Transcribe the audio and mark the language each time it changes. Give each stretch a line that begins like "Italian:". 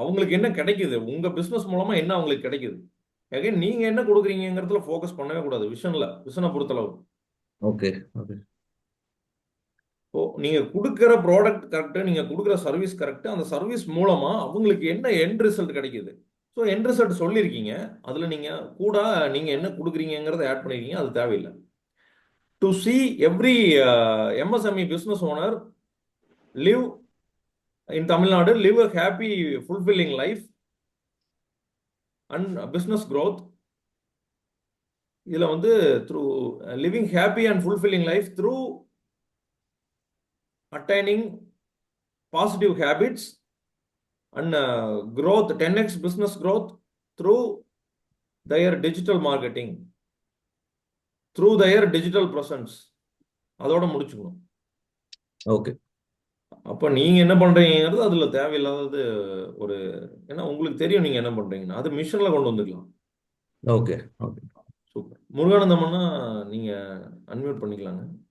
Tamil: அவங்களுக்கு என்ன கிடைக்குது, உங்க பிசினஸ் மூலமா என்ன அவங்களுக்கு கிடைக்குது, அகைன் நீங்க என்ன கொடுக்குறீங்கிறதுல ஃபோக்கஸ் பண்ணவே கூடாது விஷனை பொறுத்தளவு. Okay okay. ஓ, நீங்க கொடுக்குற ப்ராடக்ட் கரெக்ட், நீங்க கொடுக்குற சர்வீஸ் கரெக்ட், அந்த சர்வீஸ் மூலமா அவங்களுக்கு என்ன எண்ட் ரிசல்ட் கிடைக்குது. ஸோ எண்ட் ரிசல்ட் சொல்லியிருக்கீங்க, அதுல நீங்க கூட நீங்க என்ன கொடுக்குறீங்கிறத ஆட் பண்ணிருக்கீங்க, அது தேவையில்லை.
English: To see every MSME business owner live in Tamil Nadu, live a happy, fulfilling life and business growth. இதுல வந்து through living happy and fulfilling life through attaining positive habits and growth, 10x business growth through their digital marketing, through their digital presence.
Tamil: அதோட முடிச்சுக்கணும். Okay. அப்ப நீங்க என்ன பண்றீங்கிறது அதுல தேவையில்லாதது ஒரு, ஏன்னா உங்களுக்கு தெரியும் நீங்க என்ன பண்றீங்கன்னு, அது மிஷன்ல கொண்டு வந்துக்கலாம். Okay okay. சூப்பர். முருகானந்தம்னா நீங்க அன்மியூட் பண்ணிக்கலாங்க.